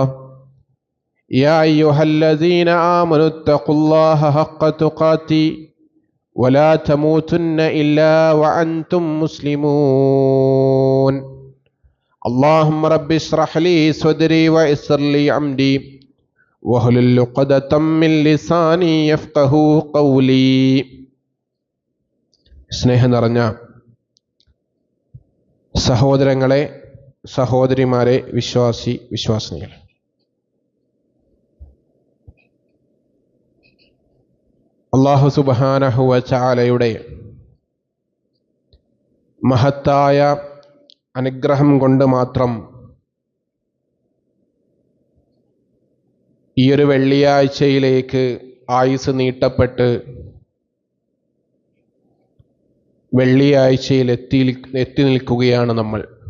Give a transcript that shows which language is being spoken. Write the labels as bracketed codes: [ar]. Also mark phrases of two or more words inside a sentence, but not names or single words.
[ar] يا أيها الذين آمنوا اتقوا الله حق تقاته ولا تموتن إلا وأنتم مسلمون. اللهم رب اشرح لي صدري ويسر لي أمري واحلل عقدة من لساني يفقهوا قولي. [ml] സ്നേഹം നിറഞ്ഞ സഹോദരങ്ങളെ, സഹോദരിമാരെ, വിശ്വാസിനികളെ, [ar] الله سبحانه وتعالى [ml] മഹത്തായ അനുഗ്രഹം കൊണ്ട് മാത്രം ഈ ഒരു വെള്ളിയാഴ്ചയിലേക്ക് ആയുസ് നീട്ടപ്പെട്ട് വെള്ളിയാഴ്ചയിൽ എത്തി നിൽക്കുകയാണ് നമ്മൾ.